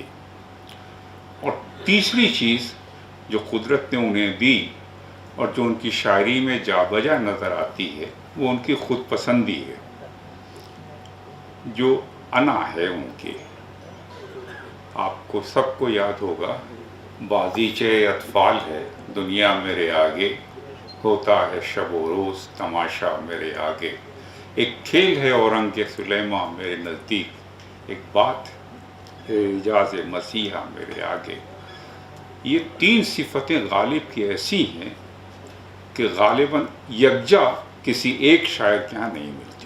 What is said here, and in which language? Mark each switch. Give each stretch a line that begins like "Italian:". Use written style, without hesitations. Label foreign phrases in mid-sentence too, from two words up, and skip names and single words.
Urdu: اور تیسری چیز جو قدرت نے انہیں دی اور جو ان کی شاعری میں جا بجا نظر آتی ہے، وہ ان کی خود پسندی ہے، جو انا ہے ان کی۔ آپ کو سب کو یاد ہوگا، بازیچے اطفال ہے دنیا میرے آگے، ہوتا ہے شب و روز تماشا میرے آگے، ایک کھیل ہے اورنگ سلیماں میرے نزدیک، ایک بات ہے اعجاز مسیحا میرے آگے۔ یہ 3 صفتیں غالب کی ایسی ہیں کہ غالباً یکجا کسی ایک شاعر کے ہاں نہیں ملتی۔